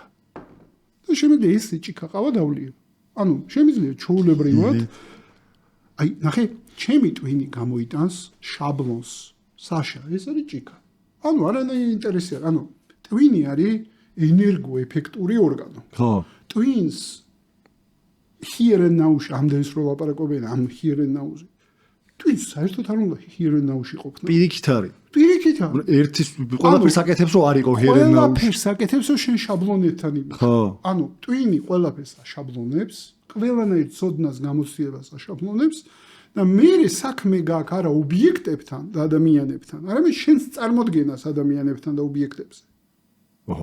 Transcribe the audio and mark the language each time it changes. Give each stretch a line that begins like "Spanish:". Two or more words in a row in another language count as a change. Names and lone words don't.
Georgian: და შემიძლია ეს ჭიქა ყავა დავლიო. ანუ შემიძლია ჩაოლებრივად აი ნახე ჩემი ტვინი გამოიტანს შაბლონს საშა ეს არის ჭიქა. ანუ არანაირი ინტერესი არ ანუ ტვინი არის ენერგოეფექტური ორგანო. ხო. ტვინს
English: here and now-
Georgian: ში ამდენს რო ლაპარაკობენ ამ
English: here and now-
Georgian: ზე. ტვინს საერთოდ არ უნდა
English: here and now-
Georgian: ში ყოფნა. პირიქით არის. პირიქით არის. ერთის ყველაფერს აკეთებს რომ არ იყო
English: here and now-
Georgian: ში. ყველაფერს აკეთებს რომ შენ შაბლონებთან იყო. ხო. ანუ ტვინი ყველაფერს აშაბლონებს, ყველანაირ ცოდნას გამოცდილებას აშაბლონებს და მე საქმე გაქვს არა ობიექტებთან და ადამიანებთან, არამედ შენს წარმოდგენას ადამიანებთან და ობიექტებზე. ოჰო.